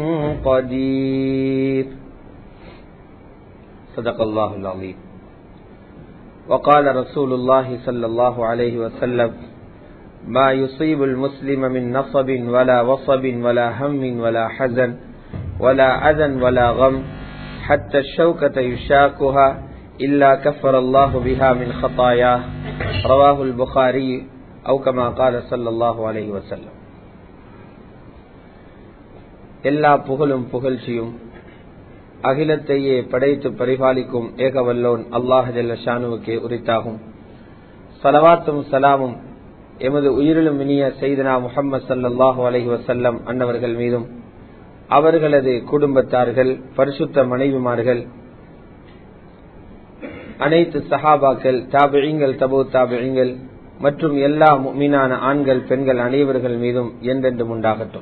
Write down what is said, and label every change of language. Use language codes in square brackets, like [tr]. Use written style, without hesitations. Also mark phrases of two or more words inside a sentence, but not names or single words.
[ar] قدير صدق الله العظيم وقال رسول الله صلى الله عليه وسلم ما يصيب المسلم من نصب ولا وصب ولا هم ولا حزن ولا أذى ولا غم حتى الشوكة يشاكها إلا كفر الله بها من خطاياه رواه البخاري أو كما قال صلى الله عليه وسلم. [ta] எல்லா புகழும் புகழ்ச்சியும் அகிலத்தையே படைத்து பரிபாலிக்கும் ஏகவல்லோன் அல்லாஹ் [ar] جل شأنه [ta] உரித்தாகும். ஸலவாத்தும் ஸலாமும் எமது உயிரிலும் இனிய [ar] سيدنا محمد صلى الله عليه وسلم [ta] அன்னவர்கள் மீதும் அவர்களது குடும்பத்தார்கள் பரிசுத்த மனைவிமார்கள் அனைத்து சஹாபாக்கள் தாபிஈன்கள் தபூ தாபிஈன்கள் மற்றும் எல்லா முஃமினான ஆண்கள் பெண்கள் அனைவர்கள் மீதும் என்றென்றும் உண்டாகட்டும்.